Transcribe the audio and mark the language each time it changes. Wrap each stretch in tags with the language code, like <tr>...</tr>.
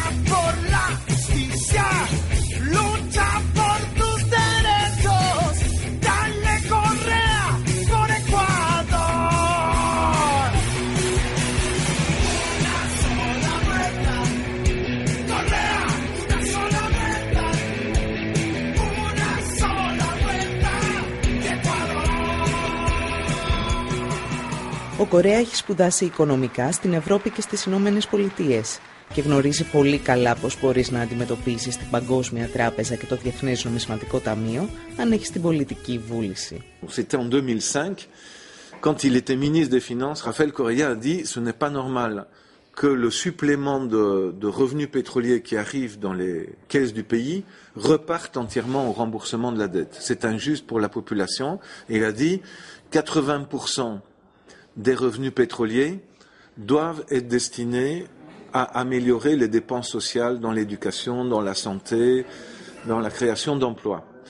<es>por la justicia, lucha por tus derechos, dale Correa por Ecuador. Una sola vuelta, Correa, una sola vuelta, una sola vuelta, Ecuador.</es> <el>Ο Κορέα έχει σπουδάσει οικονομικά στην Ευρώπη και στις Ηνωμένες Πολιτείες και γνωρίζει πολύ καλά πώς μπορείς να αντιμετωπίσεις την Παγκόσμια Τράπεζα και το Διεθνές Νομισματικό Ταμείο αν έχεις την πολιτική βούληση.</el> <fr>C'était en 2005, quand il était ministre des Finances, Rafael Correa a dit « Ce n'est pas normal que le supplément de revenus pétroliers qui arrive dans les caisses du pays reparte entièrement au remboursement de la dette. C'est injuste pour la population. » Et il a dit « 80% des revenus pétroliers doivent être destinés à améliorer les dépenses sociales dans l'éducation, dans la santé, dans la création d'emplois.</fr>